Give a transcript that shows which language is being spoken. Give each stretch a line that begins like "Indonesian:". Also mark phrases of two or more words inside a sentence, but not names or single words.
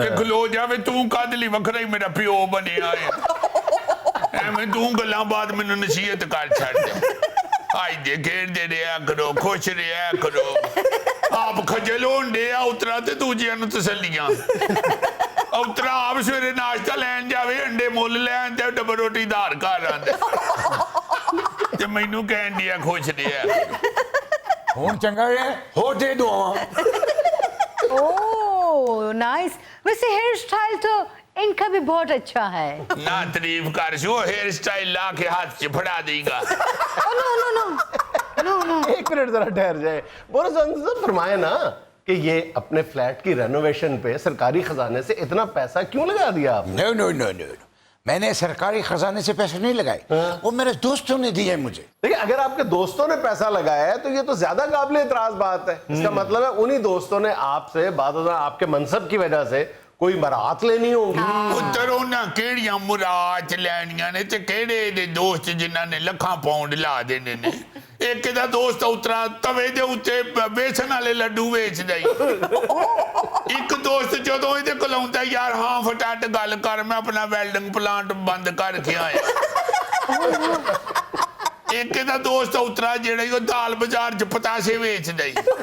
Punjabi: ਜੇ ਖਲੋ ਜਾਵੇ ਤੂੰ ਕਾਹਦੇ ਲਈ ਵੱਖਰਾ ਹੀ ਮੇਰਾ ਪਿਓ ਬਣਿਆ ਹੈ ਐਵੇਂ ਤੂੰ ਗੱਲਾਂ ਬਾਅਦ ਮੈਨੂੰ ਨਸੀਹਤ ਕਰ ਛੱਡ ਦੇ ਆਈਦੇ ਖੇਡਦੇ ਰਿਹਾ ਕਰੋ ਖੁਸ਼ ਰਿਹਾ ਕਰੋ ਆਪ ਖਜਲ ਹੁੰਦੇ ਆ ਉਤਰਾ ਤੇ ਦੂਜਿਆਂ ਨੂੰ ਤਸੱਲੀਆਂ ਉਤਰਾ ਆਪ ਸਵੇਰੇ ਨਾਸ਼ਤਾ ਲੈਣ ਜਾਵੇ ਅੰਡੇ ਮੁੱਲ ਲੈਣ ਤੇ ਡੱਬਾ ਰੋਟੀ ਧਾਰ ਘਰ ਆਂਦੇ ਤੇ ਮੈਨੂੰ ਕਹਿਣ ਦਿਆ ਖੁਸ਼ ਰਿਹਾ ਹੁਣ ਚੰਗਾ ਹੈ ਹੋ ਦੇ ਦੁਆਵਾਂ
English: Oh nice.
Urdu: ویسے
English: hair style
Urdu: تو ان کا بھی بہت اچھا ہے.
Punjabi: ਨਾ ਤਾਰੀਫ਼ ਕਰ ਸੋ
English: hair style
Punjabi: ਲਾ ਕੇ ਹੱਥ ਸੇ ਫੜਾ ਦੇਗਾ
English: No no no no no.
Urdu: ایک منٹ ذرا ٹھہر جائے. بورس جانسن صاحب فرمائے نا کہ یہ اپنے فلیٹ کی رینوویشن پہ سرکاری خزانے سے اتنا پیسہ کیوں لگا دیا آپ نے?
English: No no no no
Urdu: میں نے سرکاری خزانے سے پیسے نہیں لگائے وہ میرے دوستوں نے دیے مجھے دیکھیے اگر آپ کے دوستوں نے پیسہ لگایا ہے تو یہ تو زیادہ قابلِ اعتراض بات ہے. اس کا مطلب ہے انہی دوستوں نے آپ سے بعد آپ کے منصب کی وجہ سے کوئی برات لینی ہوگی.
Punjabi: ਪੁੱਤਰ ਉਹਨਾਂ ਕਿਹੜੀਆਂ ਮੁਰਾਦ ਲੈਣੀਆਂ ਨੇ ਤੇ ਕਿਹੜੇ ਦੇ ਦੋਸਤ ਜਿਨ੍ਹਾਂ ਨੇ ਲੱਖਾਂ ਪਾਉਂਡ ਲਾ ਦੇਣੇ ਨੇ ਇੱਕ ਦਾ ਦੋਸਤ ਉਤਰਾ ਤਵੇ ਦੇ ਉੱਤੇ ਬੇਸਣ ਵਾਲੇ ਲੱਡੂ ਵੇਚਦਾ ਹੀ ਇੱਕ ਦੋਸਤ ਜਦੋਂ ਇਹਦੇ ਕੋਲ ਆਉਂਦਾ ਯਾਰ ਹਾਂ ਫਟਾਟ ਗੱਲ ਕਰ ਮੈਂ ਆਪਣਾ ਵੈਲਡਿੰਗ ਪਲਾਂਟ ਬੰਦ ਕਰਕੇ ਆਇਆ ਇੱਕ ਦਾ ਦੋਸਤ ਉਤਰਾ ਜਿਹੜਾ ਉਹ ਦਾਲ ਬਾਜ਼ਾਰ 'ਚ ਪਤਾਸੇ ਵੇਚਦਾ ਹੀ